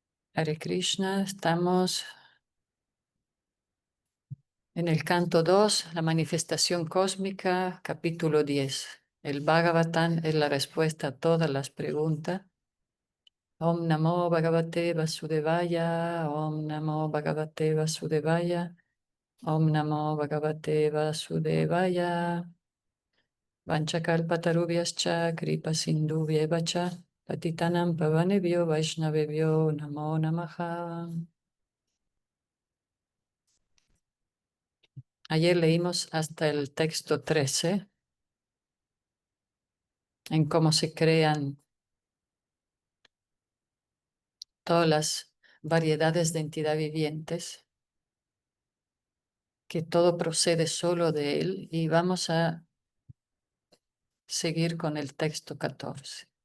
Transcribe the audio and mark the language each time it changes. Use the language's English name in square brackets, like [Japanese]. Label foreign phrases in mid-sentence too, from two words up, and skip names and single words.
[Sanskrit] हरे कृष्ण, [Spanish] estamos en el canto 2, la manifestación cósmica, capítulo 10. El Bhagavatam es la respuesta a todas las preguntas. [Sanskrit] ॐ नमो भगवते वासुदेवाय ॐ नमो भगवते वासुदेवाय ॐ नमो भगवते वासुदेवाय. वाञ्छाकल्पतरुभ्यश्च कृपा सिन्धुभ्य एव च पतितानां पावनेभ्यो वैष्णवेभ्यो नमो नमः. [Spanish] Ayer leímos hasta el texto 13, en cómo se crean todas las variedades de entidad vivientes, que todo procede solo de él, y vamos a seguir con el texto 14.